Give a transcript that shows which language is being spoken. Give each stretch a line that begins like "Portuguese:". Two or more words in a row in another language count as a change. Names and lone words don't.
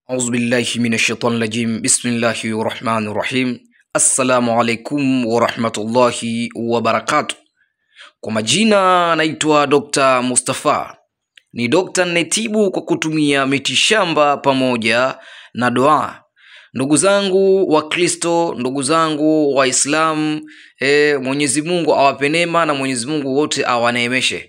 Arabic: أعوذ بالله من الشيطان الرجيم. بسم الله الرحمن الرحيم. السلام عليكم ورحمة الله وبركاته.
Swahili: Kwa majina naitwa Dr. Mustafa. Ni dokta ninayetibu kwa kutumia mitishamba pamoja na dua. Ndugu zangu wa Kristo, ndugu zangu wa Islam, Mwenyezi Mungu awape neema na Mwenyezi Mungu wote awaneemeshe.